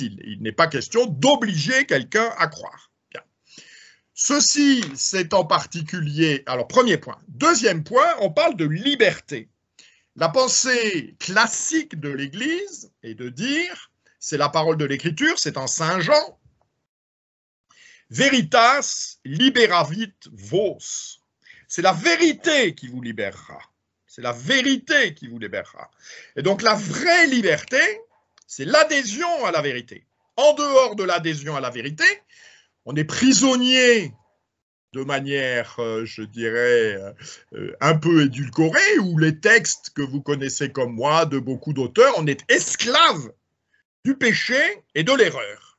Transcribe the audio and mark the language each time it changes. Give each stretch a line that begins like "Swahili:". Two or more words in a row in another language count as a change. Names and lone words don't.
French: Il n'est pas question d'obliger quelqu'un à croire. Bien. Ceci, c'est en particulier... Alors, premier point. Deuxième point, on parle de liberté. La pensée classique de l'Église est de dire, c'est la parole de l'Écriture, c'est en Saint Jean,
Latin: Veritas liberavit vos.
French: C'est la vérité qui vous libérera. C'est la vérité qui vous libérera. Et donc la vraie liberté, c'est l'adhésion à la vérité. En dehors de l'adhésion à la vérité, on est prisonnier de manière, je dirais, un peu édulcorée, ou les textes que vous connaissez comme moi, de beaucoup d'auteurs, on est esclave du péché et de l'erreur.